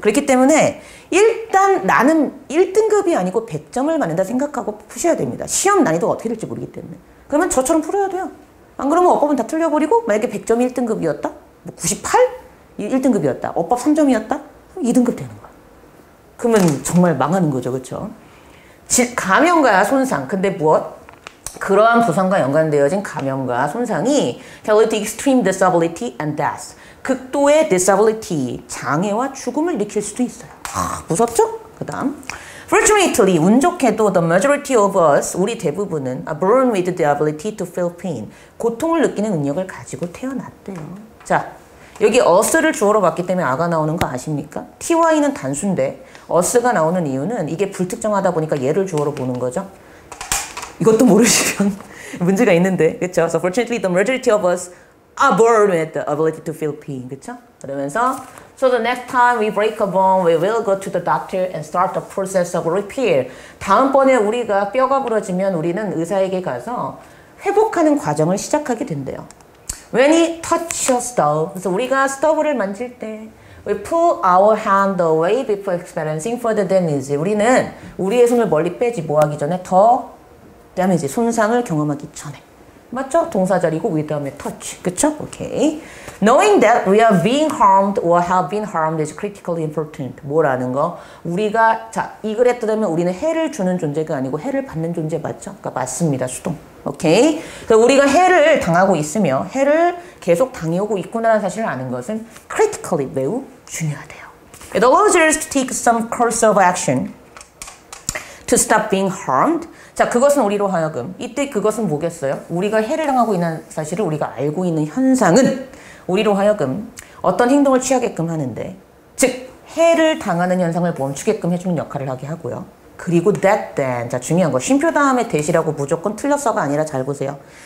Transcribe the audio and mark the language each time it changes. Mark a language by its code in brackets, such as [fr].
[ko] 그렇기 때문에 일단 나는 1등급이 아니고 100점을 맞는다 생각하고 푸셔야 됩니다. 시험 난이도가 어떻게 될지 모르기 때문에. 그러면 저처럼 풀어야 돼요. 안 그러면 어법은 다 틀려버리고 만약에 100점이 1등급이었다? 뭐 98? 1등급이었다. 어법 3점이었다? 그럼 2등급 되는 거야. 그러면 정말 망하는 거죠. 그렇죠? 감염과 손상. 근데 무엇? 그러한 부상과 연관되어진 감염과 손상이 [en] can lead to extreme disability and death. [ko] 극도의 disability, 장애와 죽음을 일으킬 수도 있어요. 무섭죠? 그 다음 [en] Fortunately, [ko] 운 좋게도 [en] the majority of us, [ko] 우리 대부분은 [en] are born with the ability to feel pain. [ko] 고통을 느끼는 능력을 가지고 태어났대요. 자, 여기 us를 주어로 봤기 때문에 a가 나오는 거 아십니까? ty는 단수인데 us가 나오는 이유는 이게 불특정하다 보니까 얘를 주어로 보는 거죠. 이것도 모르시면 문제가 있는데, 그렇죠? [en] So fortunately, the majority of us are born with the ability to feel pain, [ko] 그렇죠? 그러면서 [en] so the next time we break a bone, we will go to the doctor and start the process of repair. [ko] 다음번에 우리가 뼈가 부러지면 우리는 의사에게 가서 회복하는 과정을 시작하게 된대요. [en] When we touch a stove, [ko] 그래서 우리가 스토브를 만질 때 [en] we pull our hand away before experiencing further damage. [ko] 우리는 우리의 손을 멀리 빼지 뭐 하기 전에 더 damage, 손상을 경험하기 전에. 맞죠? 동사절이고 with 다음에 touch. 그쵸? 오케이. [en] Knowing that we are being harmed or have been harmed is critically important. [ko] 뭐라는 거? 우리가 자, 이 글에 따르면 우리는 해를 주는 존재가 아니고 해를 받는 존재 맞죠? 그러니까 맞습니다. 수동. 오케이. 그래서 우리가 해를 당하고 있으며 해를 계속 당해오고 있구나라는 사실을 아는 것은 critically 매우 중요하대요. [en] It allows us to take some course of action to stop being harmed. [ko] 자, 그것은 우리로 하여금 이때 그것은 뭐겠어요? 우리가 해를 당하고 있는 사실을 우리가 알고 있는 현상은 우리로 하여금 어떤 행동을 취하게끔 하는데, 즉 해를 당하는 현상을 멈추게끔 해주는 역할을 하게 하고요. 그리고 [en] that then, [ko] 자 중요한 거 쉼표 다음에 대시라고 무조건 틀렸어가 아니라 잘 보세요.